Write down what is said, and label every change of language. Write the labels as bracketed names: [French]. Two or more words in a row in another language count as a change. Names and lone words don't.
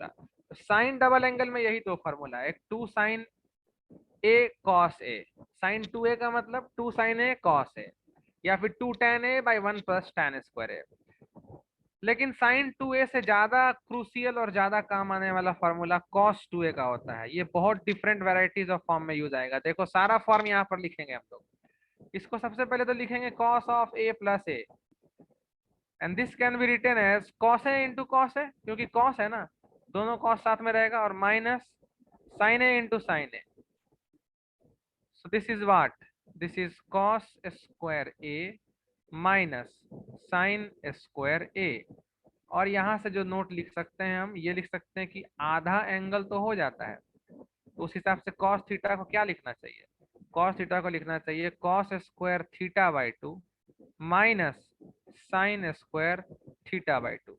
[Hindi] तो [English] sine double angle [Hindi] में यही दो फॉर्मूला है, एक [English] 2 sine A cos A, sine 2A [Hindi] का मतलब [English] 2 sine A cos A, [Hindi] या फिर [English] 2 tan a by 1 plus tan square a. [Hindi] लेकिन साइन 2a से ज्यादा क्रूसियल और ज्यादा काम आने वाला फॉर्मूला cos 2a का होता है। ये बहुत [English] different varieties of form [Hindi] में यूज आएगा। देखो सारा फॉर्म यहाँ पर लिखेंगे हम लोग। इसको सबसे पहले तो लिखेंगे [English] cos of a plus a, and this can be written as cos a into cos a, [Hindi] क्योंकि cos है ना, दोनों cos साथ में रहेगा, और [English] minus sin a into sine a. so this is what, this is cos square a minus sine square a. [Hindi] और यहाँ से जो नोट लिख सकते हैं हम, ये लिख सकते हैं कि आधा एंगल तो हो जाता है, तो उस हिसाब से [English] cos theta [Hindi] को क्या लिखना चाहिए, [English] cos theta [Hindi] को लिखना चाहिए [English] cos square theta by 2 minus sine square theta by 2.